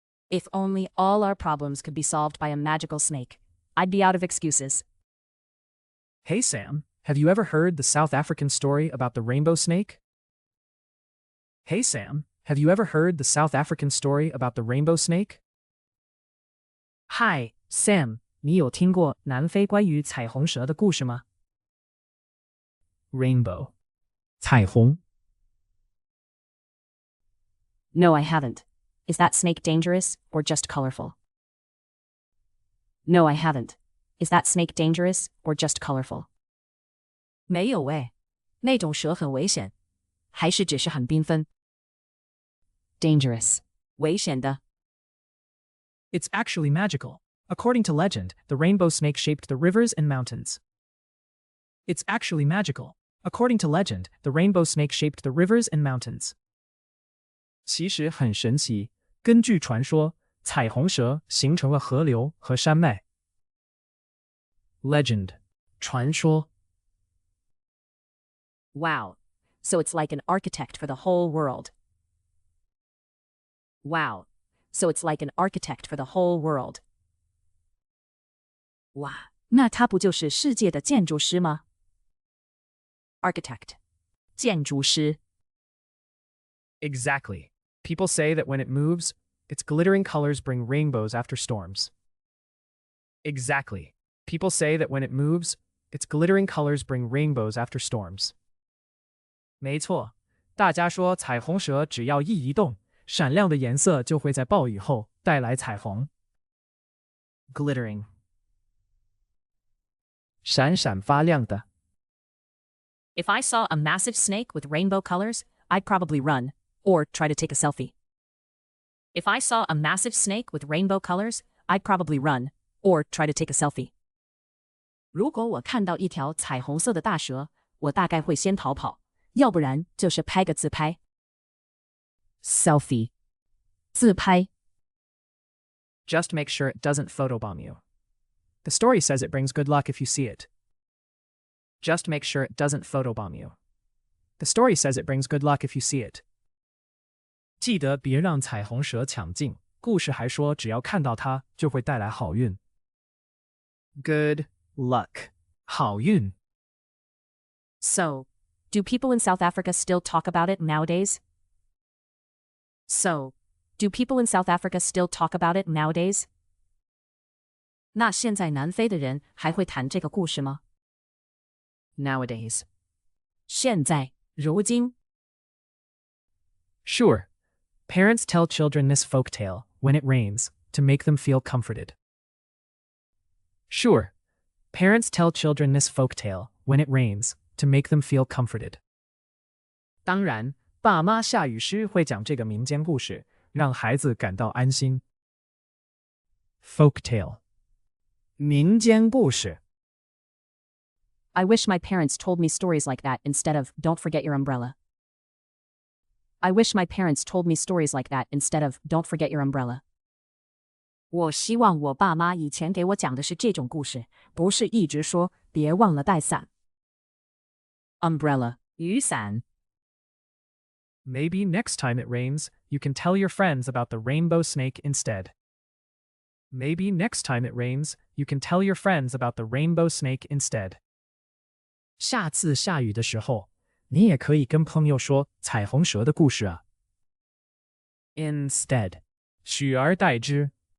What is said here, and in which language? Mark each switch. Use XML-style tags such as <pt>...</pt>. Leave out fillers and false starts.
<en>If only all our problems could be solved by a magical snake, I'd be out of excuses. Hey Sam, have you ever heard the South African story about the rainbow snake? Hey Sam, have you ever heard the South African story about the rainbow snake?</en> <zh>Hi, Sam, 你有听过南非关于彩虹蛇的故事吗？</zh> <en>Rainbow. 彩虹 No, I haven't. Is that snake dangerous or just colorful? No, I haven't. Is that snake dangerous or just colorful?</en> <zh>没有欸，那种蛇很危险，还是只是很缤纷。</zh> <en>Dangerous. 危险的。 It's actually magical. According to legend, the rainbow snake shaped the rivers and mountains. It's actually magical. According to legend, the rainbow snake shaped the rivers and mountains.</en> <zh>其实很神奇，根据传说，彩虹蛇形成了河流和山脉。</zh> <en>Legend. 传说。 Wow. So it's like an architect for the whole world. Wow. So it's like an architect for the whole world.</en> <zh>哇，那他不就是世界的建筑师吗？</zh> <en>Architect. 建筑师。 Exactly. People say that when it moves, its glittering colors bring rainbows after storms. Exactly. People say that when it moves, its glittering colors bring rainbows after storms.</en> <zh>没错，大家说彩虹蛇只要一移动，闪亮的颜色就会在暴雨后带来彩虹。</zh> <en>Glittering.</en> <zh>闪闪发亮的。</zh> <en>If I saw a massive snake with rainbow colors, I'd probably run or try to take a selfie. If I saw a massive snake with rainbow colors, I'd probably run or try to take a selfie.</en> <zh>如果我看到一条彩虹色的大蛇，我大概会先逃跑，要不然就是拍个自拍。</zh> <en>Selfie. 自拍。 Just make sure it doesn't photobomb you. The story says it brings good luck if you see it. Just make sure it doesn't photobomb you. The story says it brings good luck if you see it.</en> <zh>记得别让彩虹蛇抢镜，故事还说只要看到它就会带来好运。</zh> <en>Good luck. 好运。 So, do people in South Africa still talk about it nowadays? So, do people in South Africa still talk about it nowadays?</en> <zh>那现在南非的人还会谈这个故事吗？ Nowadays. 现在，如今。</zh> <en>Sure. Parents tell children this folktale, when it rains, to make them feel comforted. Sure. Parents tell children this folktale, when it rains, to make them feel comforted.</en> <zh>当然，爸妈下雨时会讲这个民间故事，让孩子感到安心。Folktale. 民间故事。</zh> <en>I wish my parents told me stories like that instead of don't forget your umbrella. I wish my parents told me stories like that instead of don't forget your umbrella.</en> <zh>我希望我爸妈以前给我讲的是这种故事，不是一直说别忘了带伞。</zh> <en>Umbrella 雨伞。 Maybe next time it rains, you can tell your friends about the rainbow snake instead. Maybe next time it rains, you can tell your friends about the rainbow snake instead.</en> <zh>下次下雨的时候，你也可以跟朋友说彩虹蛇的故事啊。 Instead, 取而代之。</zh>